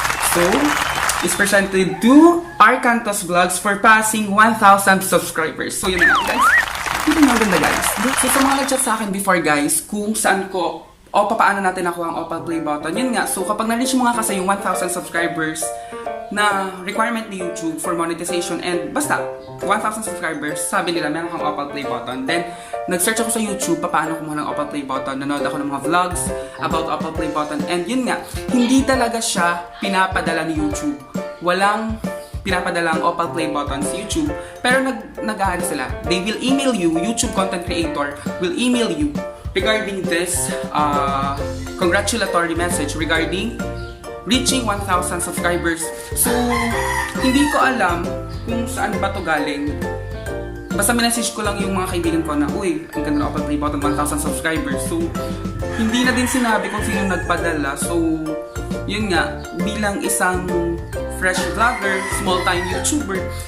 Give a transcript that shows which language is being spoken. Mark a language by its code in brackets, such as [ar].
[en] So, is presented to Arcantos Vlogs for passing 1,000 subscribers. [tl] So, yun na nga, guys. Ito nga ganda guys. So sa mga nag-chat sa akin before guys, kung saan ko o papaano natin nakuha ang Opal play button. Yun nga, so kapag na-reach mo nga kasi yung 1,000 subscribers na requirement ni YouTube for monetization and basta 1,000 subscribers, sabi nila meron kang Opal play button. Then nag-search ako sa YouTube paano kumuha ng Opal play button. Nanood ako ng mga vlogs about Opal play button and yun nga, hindi talaga siya pinapadala ni YouTube. Walang pinapadalang Opal play button sa YouTube. Pero nag-aano sila. [en] They will email you, YouTube content creator will email you regarding this congratulatory message regarding reaching 1,000 subscribers. [tl] So, hindi ko alam kung saan ba to galing. Basta minessage ko lang yung mga kaibigan ko na, uy, ang ganda ng Opal play button, 1,000 subscribers. So, hindi na din sinabi kung sino nagpadala. So, yun nga, bilang isang fresh vlogger, small-time YouTuber.